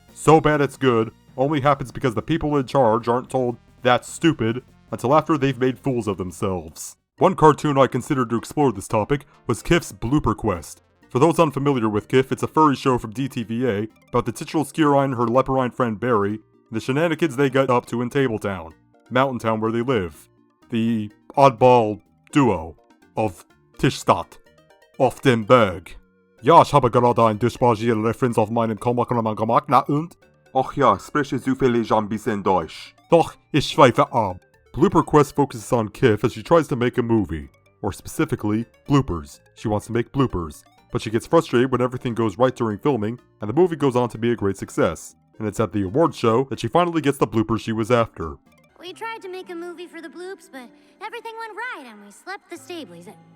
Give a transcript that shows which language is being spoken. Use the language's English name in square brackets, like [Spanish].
[English] So bad it's good only happens because the people in charge aren't told, that's stupid, until after they've made fools of themselves. One cartoon I considered to explore this topic was Kif's Blooper Quest. For those unfamiliar with Kif, it's a furry show from DTVA about the titular Skirine and her leporine friend Barry, and the shenanigans they get up to in Tabletown, mountain town where they live. The oddball duo of [German] Tischstadt, auf dem Berg. Ja, ich habe gerade ein Durchsprache Referenz auf meinem Komma gemacht, na und? Ach ja, spreche zufällig ein bisschen Deutsch. Doch, ich schweife ab. [English] Blooper Quest focuses on Kif as she tries to make a movie, or specifically, bloopers. She wants to make bloopers, but she gets frustrated when everything goes right during filming, and the movie goes on to be a great success. And it's at the award show that she finally gets the bloopers she was after. We tried to make a movie for the bloops, but everything went right and we swept the stablies.